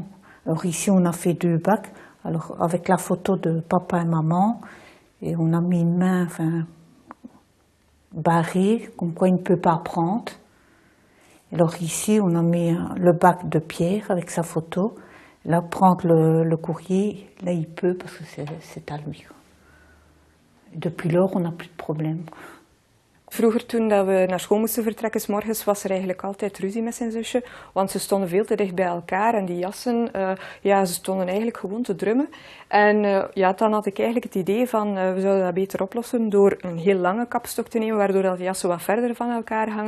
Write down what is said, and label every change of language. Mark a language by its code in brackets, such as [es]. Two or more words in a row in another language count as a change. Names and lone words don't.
[fr] Alors ici, on a fait 2 bacs, alors avec la photo de papa et maman, et on a mis une main, barrée, comme quoi il ne peut pas prendre. Alors ici, on a mis le bac de Pierre avec sa photo. Là, prendre le courrier, là, il peut parce que c'est à lui. Et depuis lors, on n'a plus de problème. [nl] Vroeger, toen dat we naar school moesten vertrekken, 's morgens was er eigenlijk altijd ruzie met zijn zusje, want ze stonden veel te dicht bij elkaar en die jassen, ja, ze stonden eigenlijk gewoon te drummen. En ja, dan had ik eigenlijk het idee van, we zouden dat beter oplossen door een heel lange kapstok te nemen, waardoor dat de jassen wat verder van elkaar hangen.